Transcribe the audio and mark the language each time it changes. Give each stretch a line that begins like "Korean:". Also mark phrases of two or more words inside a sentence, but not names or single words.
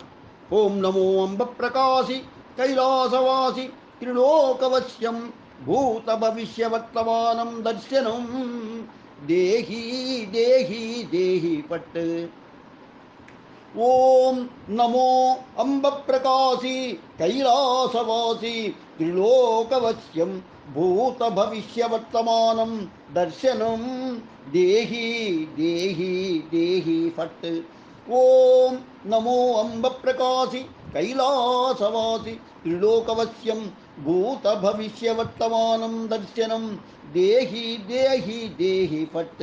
Sanskrit: ओम नमो अंबप्रकाशी कैलासवासी त्रिलोकवश्यं भूत भविष्य वर्तमानं दर्शनं देहि देहि देहि फट्। ఓం నమో అంబప్రకాశి కైలాసవాసి త్రిలోకవశ్యం భూత భవిష్యవర్తమానం దర్శనం దేహి దేహి దేహి ఫట్. ఓం నమో అంబప్రకాశి కైలాసవాసి త్రిలోకవశ్యం భూత భవిష్యవర్తమానం దర్శనం దేహి దేహి దేహి ఫట్.